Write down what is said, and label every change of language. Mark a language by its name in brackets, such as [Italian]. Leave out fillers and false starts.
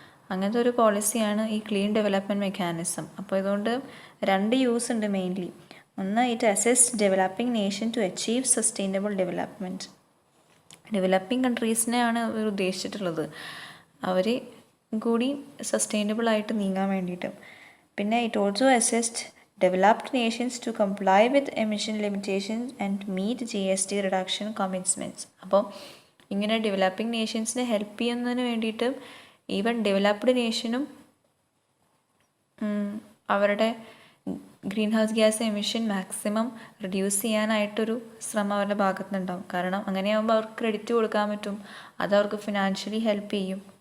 [Malayalam] അങ്ങനത്തെ ഒരു പോളിസിയാണ് ഈ ക്ലീൻ ഡെവലപ്മെൻറ്റ് മെക്കാനിസം. അപ്പോൾ ഇതുകൊണ്ട് രണ്ട് യൂസ് ഉണ്ട് മെയിൻലി. [English] ഒന്ന്, it assist developing nation to achieve sustainable development. [Malayalam] Developing കൺട്രീസിനെയാണ് അവർ ഉദ്ദേശിച്ചിട്ടുള്ളത്, അവർ കൂടി സസ്റ്റൈനബിൾ ആയിട്ട് നീങ്ങാൻ വേണ്ടിയിട്ട്. [English] പിന്നെ it also assist developed nations to comply with emission limitations and meet GST reduction commitments. [Malayalam] അപ്പോൾ ഇങ്ങനെ ഡെവലപ്പിംഗ് നേഷൻസിനെ ഹെൽപ്പ് ചെയ്യുന്നതിന് വേണ്ടിയിട്ട് ഈവൻ ഡെവലപ്ഡ് നേഷനും അവരുടെ green house gas emission maximum reduce ചെയ്യാനായിട്ടൊരു ശ്രമം അവരുടെ ഭാഗത്തു നിന്നുണ്ടാവും. കാരണം അങ്ങനെയാകുമ്പോൾ അവർക്ക് ക്രെഡിറ്റ് കൊടുക്കാൻ പറ്റും, അതവർക്ക് ഫിനാൻഷ്യലി ഹെൽപ്പ് ചെയ്യും.